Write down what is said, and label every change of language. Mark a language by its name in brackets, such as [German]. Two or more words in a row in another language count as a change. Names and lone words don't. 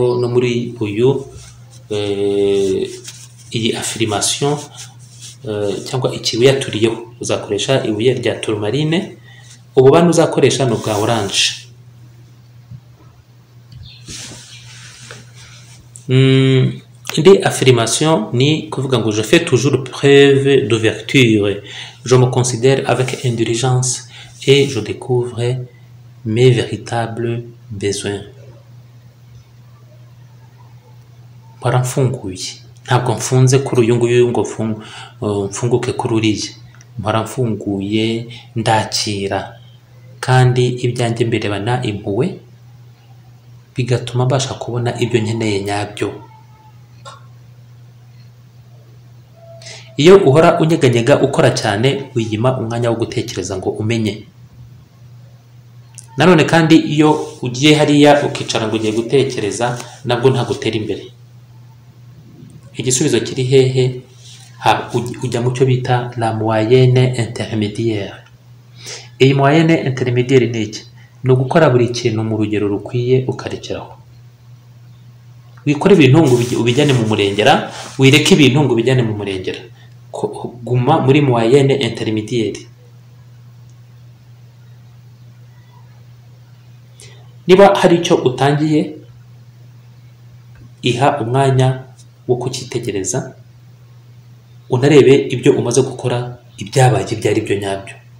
[Kinyarwanda] No muri iyi affirmation cyangwa ikibuye yaturiyeho uzakoresha ibuye rya tourmaline. Ububani uzakoresha no bwa orange. Indi affirmation ni kuvuga ngo [French] je fais toujours preuve d'ouverture, je me considère avec indulgence et je découvre mes véritables besoins. [Kinyarwanda] Mfunguye, ntabwo mfunze kuri uyu nguyu ngo mfunguke kuri uriya. Mpora mfunguye, ndakira, kandi ibyanjye mbirebana impuhwe, bigatuma mbasha kubona ibyo nkeneye nyabyo. Iyo uhora unyeganyega ukora cyane, wiyima umwanya wo gutekereza ngo umenye. Nanone kandi iyo ugiye hariya ukicara ngo ugiye gutekereza, nabwo ntabwo utera imbere. Igisubizo kiri hehe? Ujya mu cyo bita [French] la moyenne intermédiaire. [Kinyarwanda] Iyi [French] moyenne intermédiaire [Kinyarwanda] ni iki? Ni ugukora buri kintu mu rugero rukwiye ukarekeraho. Wikora ibintu ngo ubijyane mu murengera, wireke ibintu ngo ubijyane mu murengera. Guma muri [French] moyenne intermédiaire. [Kinyarwanda] Niba hari icyo utangiye, iha umwanya wo kucyitegereza, unarebe ibyo umaze gukora ibyabaye byari byo nyabyo.